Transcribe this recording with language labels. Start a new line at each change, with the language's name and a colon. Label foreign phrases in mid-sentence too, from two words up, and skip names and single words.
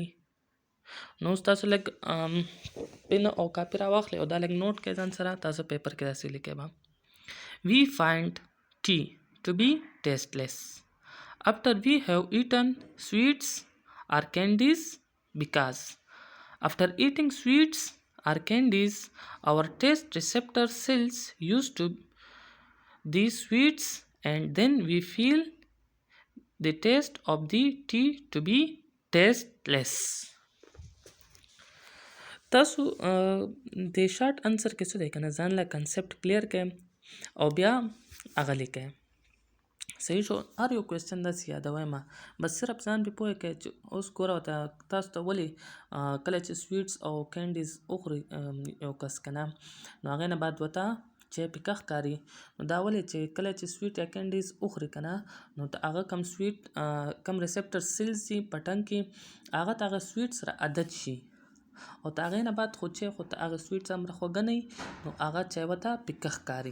Pashto: نو اوس تاسو لږ پن او کاپي راواخلئ او دا لږ نوٹ کړئ ځان سره تاسو پیپر کې داسې لیکئ به
English: we find tea to be tasteless after we have eaten sweets or candies because After eating sweets or candies, our taste receptor cells used to these sweets, and then we feel the taste of the tea to be tasteless.
Pashto: تاسو د
English: short answer
Pashto: کې څه دی کنه ځان له
English: concept clear
Pashto: کړئ او بیا هغه لیکئ. صحیح شو. هر یو کوېسچن داسې یادوم بس صرف ځان پې پوه کړئ چې اوس ګوره تاسو ته ولې کله چې سویټس او کینډیز وخوري یو کس که نه نو هغې نه بعد ورته چې پیکه ښکاري نو دا ولې چې کله چې سویټ یا کینډیز وخوري که نه نو هغه کم سویټ کم
English: receptor cells
Pashto: دي په ټنګ کې هغه ته هغه سویټ سره عادت شي او د هغې نه بعد خو چې خو هغه سویټ څومره خوږه نه وي نو هغه چای ورته پیکه ښکاري.